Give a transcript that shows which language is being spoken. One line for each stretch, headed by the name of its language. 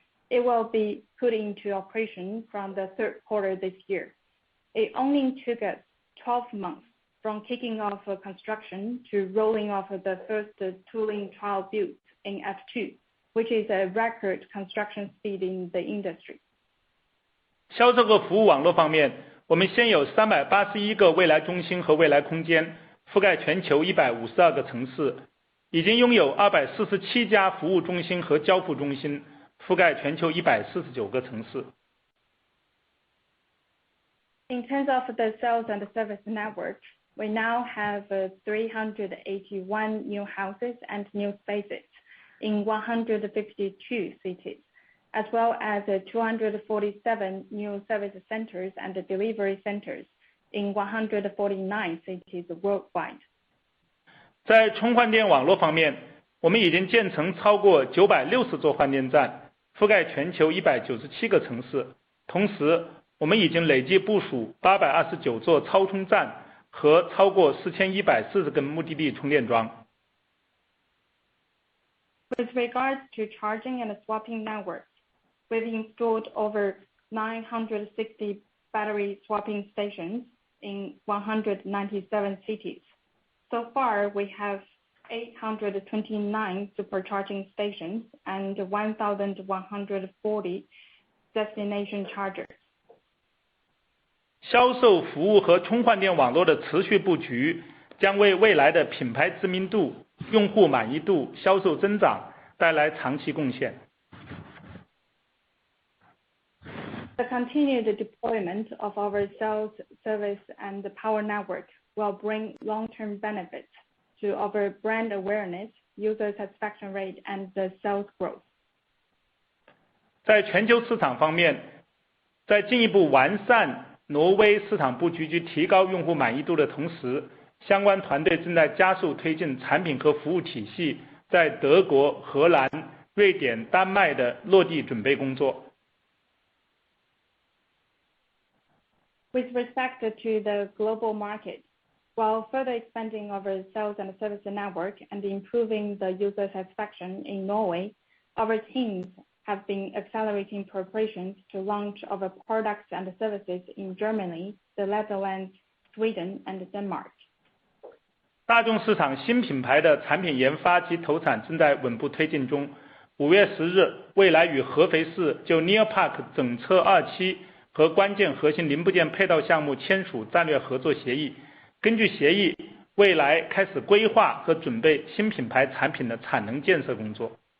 English: It will be put into operation from the third quarter this year. It only took us 12 months from kicking off construction to rolling off the first tooling trial build in F2, which is a record construction speed in the industry.
Chinese: 销售和服务网络方面，我们现有381个未来中心和未来空间，覆盖全球152个城市，已经拥有247家服务中心和交付中心，覆盖全球149个城市。
English: In terms of the sales and service network, we now have 381 new houses and new spaces in 152 cities, as well as 247 new service centers and delivery centers in 149 cities worldwide.
Chinese: 在充换电网络方面，我们已经建成超过960座换电站，覆盖全球197个城市。同时，我们已经累计部署829座超充站和超过4140根目的地充电桩。
English: With regards to charging and swapping networks, we've installed over 960 battery swapping stations in 197 cities. So far, we have 829 supercharging stations and 1,140 destination chargers.
Chinese: 销售服务和充换电网络的持续布局，将为未来的品牌知名度、用户满意度、销售增长带来长期贡献。
English: The continued deployment of our sales, service, and power network will bring long-term benefits to our brand awareness, user satisfaction rate, and the sales growth.
Chinese: 在全球市场方面，在进一步完善挪威市场布局及提高用户满意度的同时，相关团队正在加速推进产品和服务体系在德国、荷兰、瑞典、丹麦的落地准备工作。
English: With respect to the global market, while further expanding our sales and service network and improving the user satisfaction in Norway, our teams have been accelerating preparations to launch our products and services in Germany, the Netherlands, Sweden, and Denmark.
Chinese: 大众市场新品牌的产品研发及投产正在稳步推进中。 5月10日，蔚来与合肥市就 NIO Park 整车2期和关键核心零部件配套项目签署战略合作协议。根据协议，蔚来开始规划和准备新品牌产品的产能建设工作。